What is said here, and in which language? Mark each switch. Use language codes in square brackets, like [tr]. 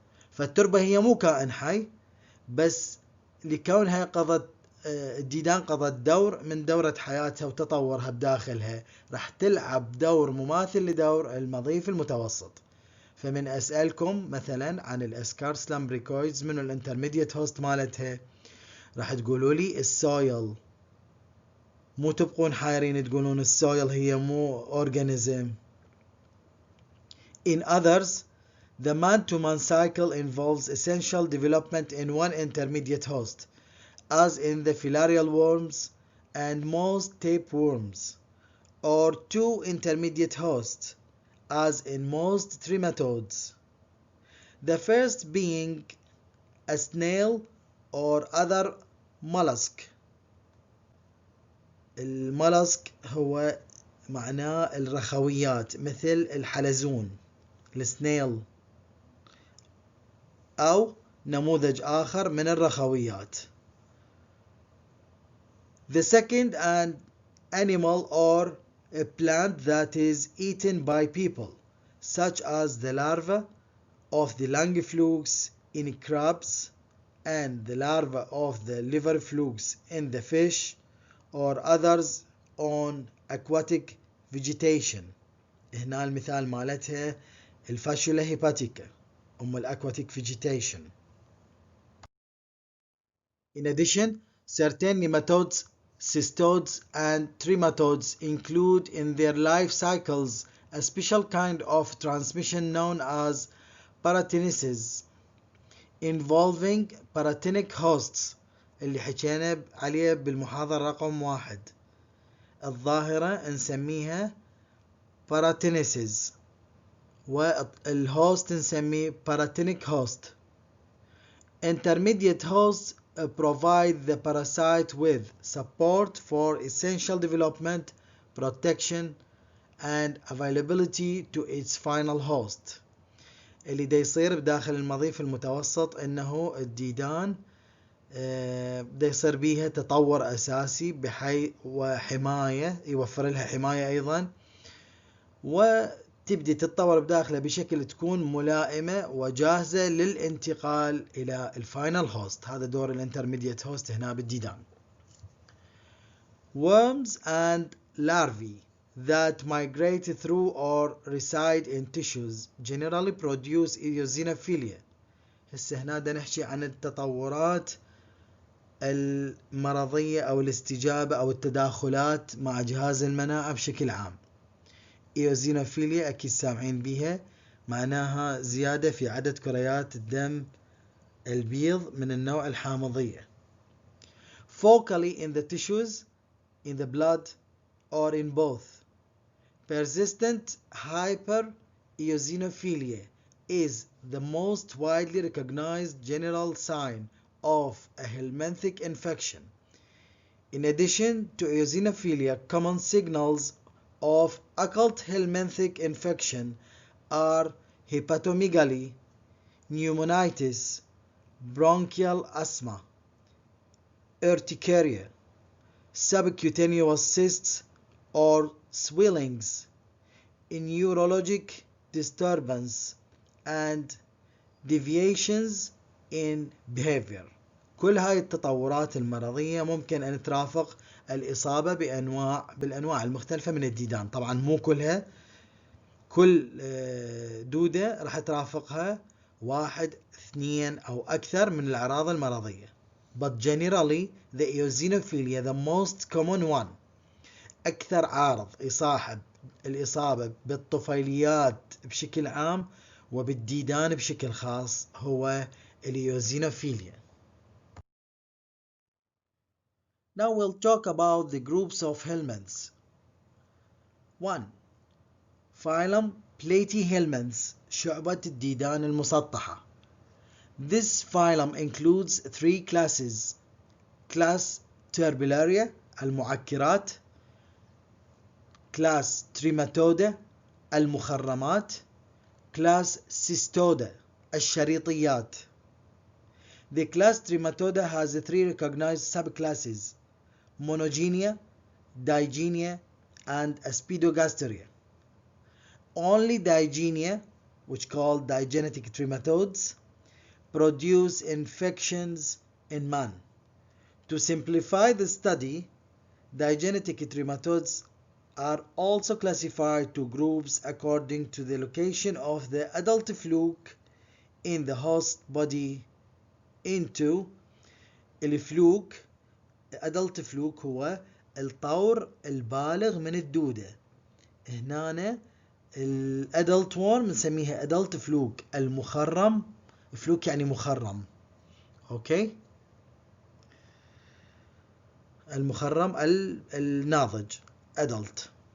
[ar] فالتربة هي مو كائن حي، بس لكونها الديدان قضت دور من دورة حياتها وتطورها بداخلها، راح تلعب دور مماثل لدور المضيف المتوسط. فمن أسألكم مثلا عن الاسكارس لامبريكويدز من الانترميديت هوست مالتها، راح تقولوا لي السويل. مو تبقون حايرين تقولون السويل هي مو organism. [en] In others, the man-to-man cycle involves essential development in one intermediate host, as in the filarial worms and most tapeworms, or two intermediate hosts, as in most trematodes. The first being a snail or other mollusk. [ar] المولسك هو معناه الرخويات مثل الحلزون، السنيل، أو نموذج آخر من الرخويات. [en] The second, an animal or a plant that is eaten by people, such as the larva of the lung flukes in crabs and the larva of the liver flukes in the fish, or others on aquatic vegetation. [ar] هنا المثال مالتها الفاشولا هيباتيكا [en] aquatic vegetation. In addition, certain nematodes, cystodes and trematodes include in their life cycles a special kind of transmission known as paratenesis, involving paratenic hosts [ar] اللي حكينا عليه بالمحاضرة رقم 1. الظاهرة نسميها paratenesis والهوست نسميه paratenic host. [en] Intermediate hosts provide the parasite with support for essential development, protection and availability to its final host. [ar] اللي دا يصير بداخل المضيف المتوسط انه الديدان دا يصير بيها تطور اساسي وحماية، يوفر لها حماية ايضا، وتبدي تتطور بداخلها بشكل تكون ملائمة وجاهزة للانتقال الى الفاينل هوست. هذا دور الانترميديت هوست هنا بالديدان. [en] Worms and larvae that migrate through or reside in tissues generally produce eosinophilia. [ar] هسه هنا دا نحكي عن التطورات المرضية أو الاستجابة أو التداخلات مع جهاز المناعة بشكل عام. ايوزينوفيليا أكيد سامعين بيها، معناها زيادة في عدد كريات الدم البيض من النوع الحامضية. [en] Focally in the tissues, in the blood, or in both. Persistent hypereosinophilia is the most widely recognized general sign of a helminthic infection. In addition to eosinophilia, common signals of occult helminthic infection are hepatomegaly, pneumonitis, bronchial asthma, urticaria, subcutaneous cysts or swellings, neurologic disturbance and deviations in behavior. [ar] كل هاي التطورات المرضية ممكن أن ترافق الإصابة بالأنواع المختلفة من الديدان. طبعا مو كلها، كل دودة راح ترافقها 1 2 أو أكثر من الأعراض المرضية. [en] But generally the eosinophilia the most common one، [ar] أكثر عارض يصاحب الإصابة بالطفيليات بشكل عام وبالديدان بشكل خاص هو الإيوزينوفيليا. [en] Now we'll talk about the groups of helminths. 1. [ar] Phylum Platyhelminthes، شعبة الديدان المسطحة. [en] This phylum includes 3 classes: class Turbellaria المعكرات، class Trematode المخرمات، class Schistosomiasis الشريطيات. The class Trematode has 3 recognized subclasses: monogenia, digenia, and aspidogasteria. Only digenia, which called digenetic trematodes, produce infections in man. To simplify the study, digenetic trematodes are also classified to groups according to the location of the adult fluke in the host body into الفلوك. [ar] adult fluke هو الطور البالغ من الدودة. هنا الادلت وورم نسميها adult fluke. المخرم، فلوك يعني مخرم، اوكي، المخرم الناضج adult.